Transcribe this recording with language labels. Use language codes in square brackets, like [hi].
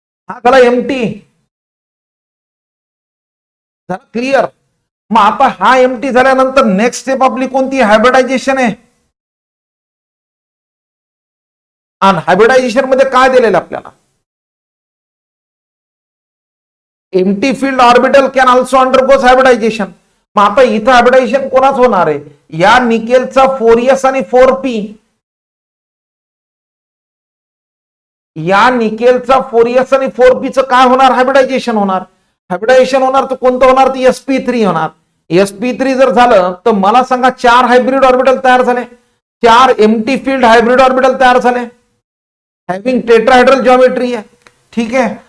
[mr] हा झाला एम्प्टी. झाला क्लिअर. मग आता हा एम्प्टी झाल्यानंतर नेक्स्ट स्टेप आपली कोणती? हायब्रिडायझेशन आहे. आणि हायब्रिडायझेशन मध्ये काय दिलेलं आपल्याला? [en] Empty field orbital can also undergoes hybridization. [mr] मग आता इथं हायब्रिडायझेशन कोणाच होणार आहे? या निकेलचा 4s आणि 4p, या निकेलचा 4s आणि 4p चं काय होणार? हायब्रिडायझेशन होणार. हायब्रिडायझेशन होणार तर कोणतं होणार? ते sp3 होणार. sp3 जर झालं तर मला सांगा 4 हायब्रिड ऑर्बिटल तयार झाले, 4 एम्प्टी फील्ड हायब्रिड ऑर्बिटल तयार झाले, [en] having tetrahedral geometry [mr] आहे. ठीक आहे.